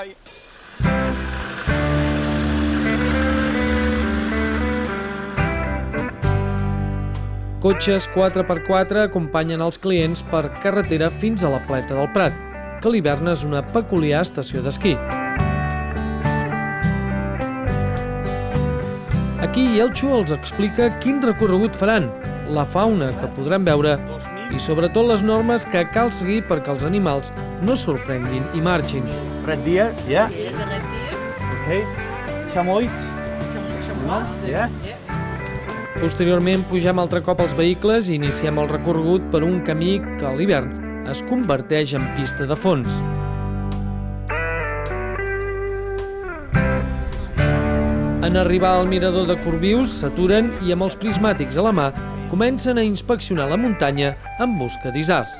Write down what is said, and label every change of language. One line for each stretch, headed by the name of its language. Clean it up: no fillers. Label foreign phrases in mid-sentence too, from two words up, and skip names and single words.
Catalan: Cotxes 4x4 acompanyen els clients per carretera fins a la Pleta del Prat, que a l'hivern és una peculiar estació d'esquí. Aquí Elxo els explica quin recorregut faran, la fauna que podran veure i sobretot les normes que cal seguir perquè els animals no sorprenguin i marxin.
English: Red deer, yeah? Here's a red deer. Okay. Chamois? Yeah?
Catalan: Posteriorment pugem altre cop als vehicles i iniciem el recorregut per un camí que a l'hivern es converteix en pista de fons. En arribar al mirador de Corbius, s'aturen i amb els prismàtics a la mà comencen a inspeccionar la muntanya en busca d'isards.